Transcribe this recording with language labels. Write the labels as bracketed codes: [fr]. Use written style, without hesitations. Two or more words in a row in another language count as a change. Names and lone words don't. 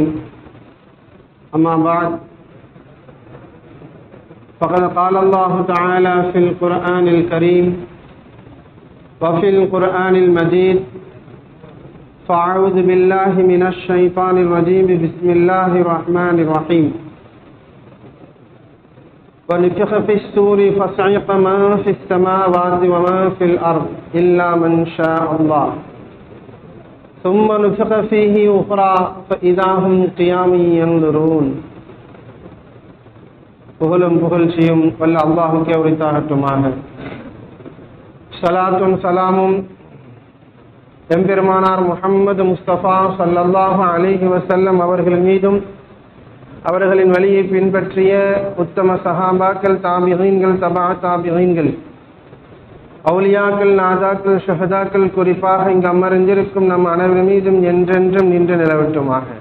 [ar] أما بعد، فقد قال الله تعالى في القرآن الكريم وفي القرآن المجيد: فأعوذ بالله من الشيطان الرجيم، بسم الله الرحمن الرحيم. ونفخ في الصور فصعق من في السماوات ومن في الأرض إلا من شاء الله ثم نفخ فيه أخرى فإذا هم قيام ينظرون. [ta] புகழும் புகழ்ச்சியும் வல்ல அல்லாஹ்வுக்கே உரித்தாகட்டுமாக. ஸலாத்தும் சலாமும் எம்பெருமானார் முஹம்மது முஸ்தபா [ar] صلى الله عليه وسلم [ta] அவர்கள் மீதும், அவர்களின் வழியை பின்பற்றிய உத்தம சஹாபாக்கள், தாபிஈன்கள், தபா தாபிஈன்கள், அவுலியாக்கள், நாதாக்கள், ஷஹதாக்கள், குறிப்பாக இங்கு அமர்ந்திருக்கும் நம் அனைவர் மீதும் என்றென்றும் நின்று நிலவட்டுமாக.